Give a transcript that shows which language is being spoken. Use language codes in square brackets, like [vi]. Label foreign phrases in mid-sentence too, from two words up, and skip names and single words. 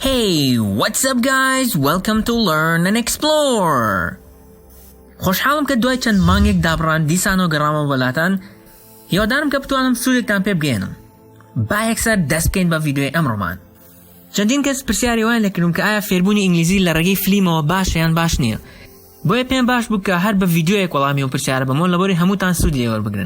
[en] Hey, what's up guys? Welcome to Learn and Explore. [ckb] خوشحالم که دوای چند مانگێک دابڕان دیسان و گەڕامە وڵاتان هیوادارم کە بتوانم سوودێکتان پێ بگەێنم. با یەکسەر دەست بکەین بە ڤیدیۆی ئەمڕۆمان. چەندین کەس پرسیاری وایان لێکردوم کە ئایا فێربوونی ئینگلیزی لە ڕێگەی فلیمەوە باشە یان باش نییە. بۆیە پێم باش بوو کە هەر بە ڤیدیۆیەک وەڵامی و پرسیارە بەمەوە لەبەری هەمووتان سوودی وەربگرن.